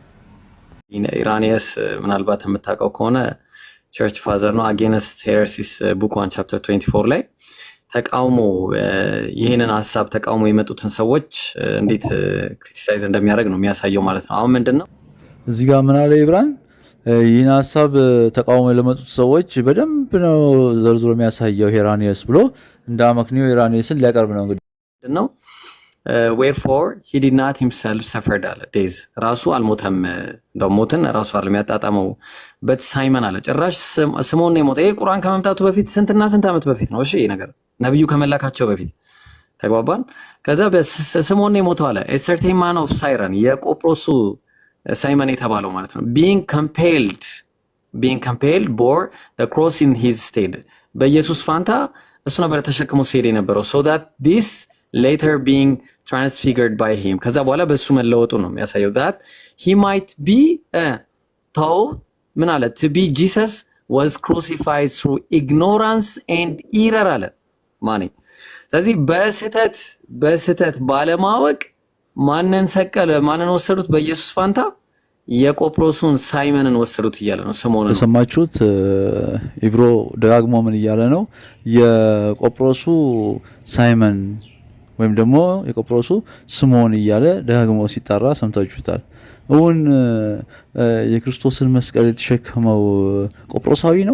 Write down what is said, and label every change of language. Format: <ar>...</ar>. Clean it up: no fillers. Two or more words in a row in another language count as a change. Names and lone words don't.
<am>ኢራኒየስ ምናልባት የምታውቀው ከሆነ ቸርች ፋዘር ነው። አጌንስት ሄረሲስ ቡክ 1 ቻፕተር 24 ላይ ተቃውሞ ይህንን ሐሳብ ተቃውሞ የመጡትን ሰዎች እንዴት ክሪቲሳይዝ እንደሚያደርግ ነው የሚያሳየው ማለት ነው። አሁን ምንድነው እዚህ ጋር ምን አለ ኢብራን? ይህን ሐሳብ ተቃውሞ ለመጡት ሰዎች በደንብ ነው ዘርዝሮ የሚያሳየው ሄራኒየስ ብሎ እንደ አመክንዮ ሄራኒየስን ሊያቀርብ ነው። እንግዲህ ምንድነው</am> <en>wherefore he did not himself suffered</en> <am>አለ days ራሱ አልሞተም። እንደሞተን ራሱ አይደለም ያጣጣመው በት ሳይመን አለ ጭራሽ ስምዖን ነው የሞተው። ይሄ ቁርአን ከመምጣቱ በፊት ስንትና ስንት ዓመት በፊት ነው። እሺ ይሄ ነገር ነብዩ ከመላካቸው በፊት ተግባባን። ከዛ ስምዖን ነው የሞተው አለ</am> <en>a certain man of Cyrene</en> <am>የቆጵሮሱ ሳይመን የተባለው ማለት ነው። being</am> <en>compelled bore the cross in his stead</en> <am>በኢየሱስ ፋንታ እሱ ነበር ተሸክሞ ሲሄድ የነበረው</am> <en>so that this later being transfigured by him</en> <am>ከዛ በኋላ በሱ መለወጡ ነው የሚያሳየው</am> <en>that he might be taught</en> <am>ምን አለ</am> <en>to be Jesus was crucified through ignorance and error</en> <am>አለ ማን ስለዚህ በስህተት ባለማወቅ ማንን ሰቀለ? ማንን ወሰዱት? በኢየሱስ ፋንታ የቆጵሮሱን ሳይመንን ወሰዱት እያለ ነው። ስምዖን ነው ተሰማችሁት? ኢብሮ ደጋግሞ ምን እያለ ነው? የቆጵሮሱ ሳይመን ወይም ደግሞ የቆጵሮሱ ስምዖን እያለ ደጋግሞ ሲጣራ ሰምታችሁታል። እውን የክርስቶስን መስቀል የተሸከመው ቆጵሮሳዊ ነው?</am>